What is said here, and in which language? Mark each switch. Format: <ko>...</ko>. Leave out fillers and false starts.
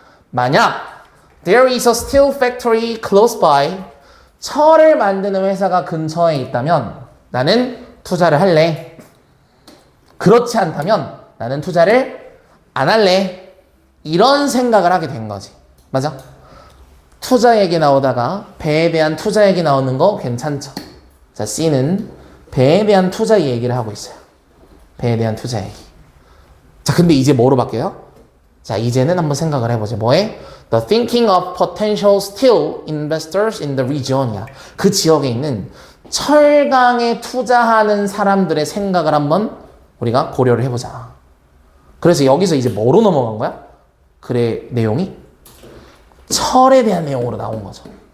<ko>만약</ko> <en>there is a steel factory close by.</en> <ko>철을 만드는 회사가 근처에 있다면 나는 투자를 할래. 그렇지 않다면 나는 투자를 안 할래. 이런 생각을 하게 된 거지. 맞아? 투자 얘기 나오다가 배에 대한 투자 얘기 나오는 거 괜찮죠? 자, C는 배에 대한 투자 얘기를 하고 있어요. 배에 대한 투자 얘기. 자, 근데 이제 뭐로 바뀌어요? 자, 이제는 한번 생각을 해보죠. 뭐에?</ko> <en>The thinking of potential steel investors in the region이야.</en> <ko>그 지역에 있는 철강에 투자하는 사람들의 생각을 한번 우리가 고려를 해보자. 그래서 여기서 이제 뭐로 넘어간 거야? 글의 내용이? 철에 대한 내용으로 나온 거죠.</ko>